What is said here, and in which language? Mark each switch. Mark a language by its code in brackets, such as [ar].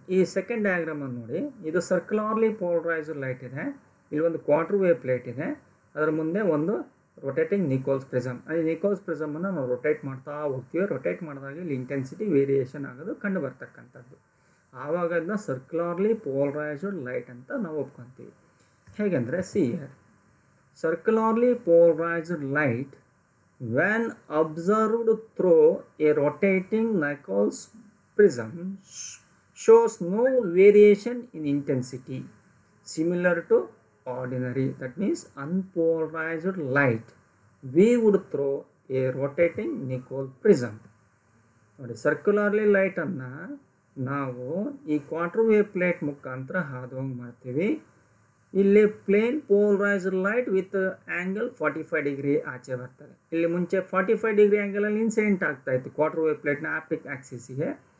[kn] ಈ ಸೆಕೆಂಡ್ ಡಯಾಗ್ರಾಮನ್ನು ನೋಡಿ, ಇದು ಸರ್ಕ್ಯುಲರ್ಲಿ ಪೋಲರೈಸ್ಡ್ ಲೈಟ್ ಇದೆ, ಇಲ್ಲಿ ಒಂದು ಕ್ವಾರ್ಟರ್ ವೇವ್ ಪ್ಲೇಟ್ ಇದೆ, ಅದರ ಮುಂದೆ ಒಂದು ರೊಟೇಟಿಂಗ್ ನಿಕೋಲ್ಸ್ ಪ್ರಿಸಮ್. ಈ ನಿಕೋಲ್ಸ್ ಪ್ರಿಸಮನ್ನು ನಾವು ರೊಟೇಟ್ ಮಾಡ್ತಾ ಹೋಗ್ತೀವಿ. ರೊಟೇಟ್ ಮಾಡಿದಾಗ ಇಲ್ಲಿ ಇಂಟೆನ್ಸಿಟಿ ವೇರಿಯೇಷನ್ ಆಗೋದು ಕಂಡು ಬರ್ತಕ್ಕಂಥದ್ದು. ಆವಾಗ ಅದನ್ನ ಸರ್ಕ್ಯುಲರ್ಲಿ ಪೋಲರೈಸ್ಡ್ ಲೈಟ್ ಅಂತ ನಾವು ಒಪ್ಕೊತೀವಿ. ಹೇಗೆಂದರೆ [en] See here, circularly polarised light when observed through a rotating Nicol's prism shows no variation in intensity similar to ordinary, that means unpolarized light viewed through a rotating Nicol prism. [kn] ನೋಡಿ, ಸರ್ಕ್ಯುಲರ್ಲಿ ಲೈಟನ್ನು ನಾವು ಈ quarter wave plate ಮುಖಾಂತರ ಹಾದುವಂಗೆ ಮಾಡ್ತೀವಿ. ಇಲ್ಲಿ [en] plane polarised light with angle 45 degree [kn] ಆಚೆ ಬರ್ತದೆ. ಇಲ್ಲಿ ಮುಂಚೆ 45 ಡಿಗ್ರಿ ಆ್ಯಂಗಲಲ್ಲಿ ಇನ್ಸಿಡೆಂಟ್ ಆಗ್ತಾಯಿತ್ತು ಕ್ವಾರ್ಟರ್ ವೇವ್ ಪ್ಲೇಟ್ನ ಆಪ್ಟಿಕ್ ಆಕ್ಸಿಸ್ಗೆ.